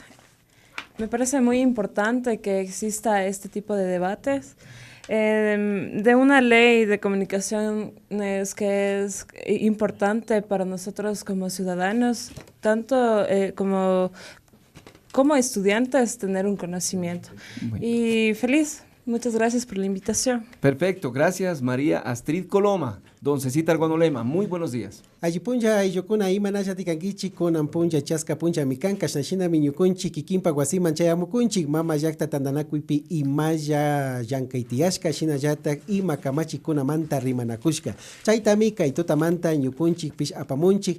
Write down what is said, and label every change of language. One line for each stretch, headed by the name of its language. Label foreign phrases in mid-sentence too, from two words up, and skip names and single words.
Spanish: Me parece muy importante que exista este tipo de debates de una ley de comunicaciones que es importante para nosotros como ciudadanos, tanto como estudiantes, tener un conocimiento. Bueno. Y feliz. Muchas gracias por la invitación. Perfecto, gracias María Astrid Coloma. Don Cecita Arguanolema, muy buenos días.
Quechua: Ayipunja ayyukuna imanasha tikankichik kunan puncha chaska puncha mikanka shnashina miñukunchik kikimpa wasiman chayamukunchik mama llakta tandanakuypi imalla llankaytiyashka shinallatak ima kamachikkunamanta rimanakushka chaytami kay tutamanta ñukunchikpish apamunchik